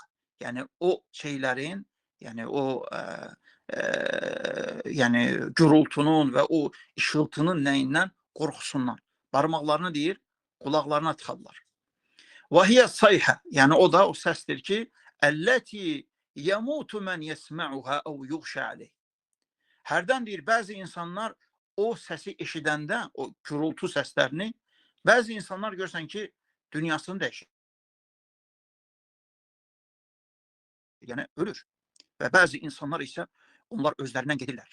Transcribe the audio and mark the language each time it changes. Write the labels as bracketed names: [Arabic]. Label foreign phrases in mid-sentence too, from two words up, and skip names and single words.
[Azerbaijani] Yəni o şeylərin, yəni o yəni gürültünün və o işıltının nəyindən qorxusundan. Barmaqlarını deyir qulaqlarına tıxarlar. [Arabic] وهي صيحة. [Azerbaijani] Yəni o da o səsdir ki, [Arabic] التي يموت من يسمعها أو يغشى عليه. [Azerbaijani] Hərdən deyir bəzi insanlar o səsi eşidəndə, o gürültü səslərini, bəzi insanlar görsən ki, dünyasını dəyişir. Yəni ölür. Və bəzi insanlar isə onlar özlərindən gedirlər.